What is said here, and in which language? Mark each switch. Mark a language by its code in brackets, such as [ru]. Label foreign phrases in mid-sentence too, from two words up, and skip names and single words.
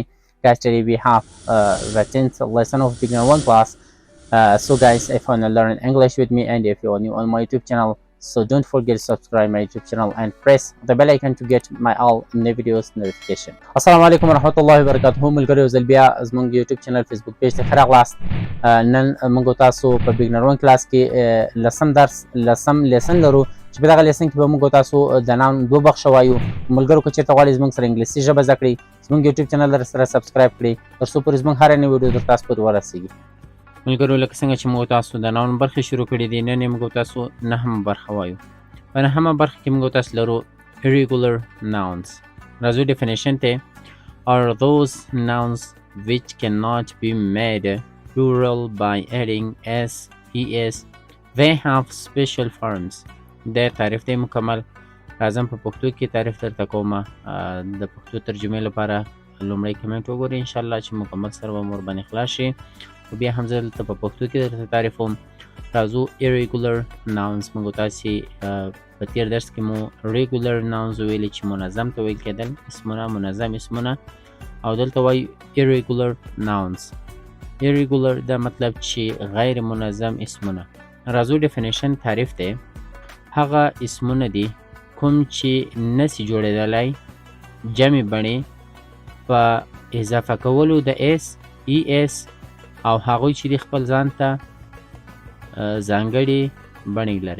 [en] Guys, today we have the 10th lesson of beginner 1 class. So guys, if you want to learn English with me and if you are new on my YouTube channel, so don't forget to subscribe my YouTube channel and press the bell icon to get my all new videos notification. [ar] السلام عليكم ورحمة الله وبركاته. [ps] ملګرو زل بیا زموږ [en] YouTube channel Facebook page [ps] ته ښه راغلاست. نن موږ تاسو په [en] beginner 1 class [ps] کې لسم lesson لرو. چې په دغه لیسن کې به موږ تاسو د نام دوه بخښه وایو. ملګرو که چېرته غواړئ زموږ سره انګلیسي ژبه زده کړئ، زموږ یوټیوب چینل سره سبسکرایب کړئ تر څو پورې زموږ هره نوې ویډیو در تاسو پورې ورسېږي. ملګرو لکه څنګه چې موږ تاسو د ناون برخې شروع کړي دي، نن یې موږ تاسو نهمه برخه وایو. په نهمه برخه کې موږ تاسو لرو [en] irregular nouns. [ps] راځو ډیفینیشن ته. [en] Are those nouns which cannot be made plural by adding s, es. They have special forms. [ps] د تعریف دی مکمل. راځم په پښتو کې تعریف درته کومه. د پښتو ترجمې لپاره لومړی کمنټ وګورئ انشاءالله چې مکمل سره به مو ورباندې خلاص شي. او بیا هم زه دلته په پښتو کې درته تعریف کوم. راځو [en] irregular nouns. [ps] موږ تاسې په تېر درس کې مو [en] regular nouns [ps] ویلي چې منظم ته ویل کېدل، اسمونه منظم اسمونه، او دلته وایو [en] irregular nouns. [ps] irregular دا مطلب چې غیر منظم اسمونه. راځو ډیفینیشن تعریف دی. هغه اسمونه دي کوم چې نسی جوړېدلی جمع بڼې په اضافه کولو د اس، اس او هغوی چې دي خپل ځان ته ځانګړې بڼې لري.